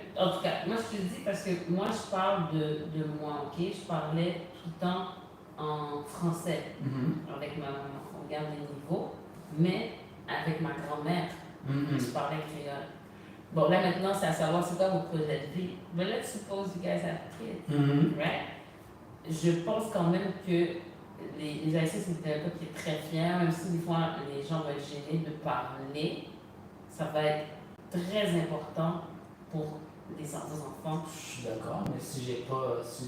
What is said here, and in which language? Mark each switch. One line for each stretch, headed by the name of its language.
French: En tout cas, moi je te le dis parce que moi je parle de moi, ok? Je parlais tout le temps en français avec ma maman. On regarde les niveaux, mais avec ma grand-mère, je parlais créole. Bon, là maintenant, c'est à savoir c'est quoi vos projets de vie.
English: But let's suppose you guys have kids, right?
French: Je pense quand même que les Haïtiens, c'est un peuple qui est très fier, même si des fois les gens vont être gênés de parler, ça va être très important pour les enfants. Je suis d'accord, mais si j'ai pas.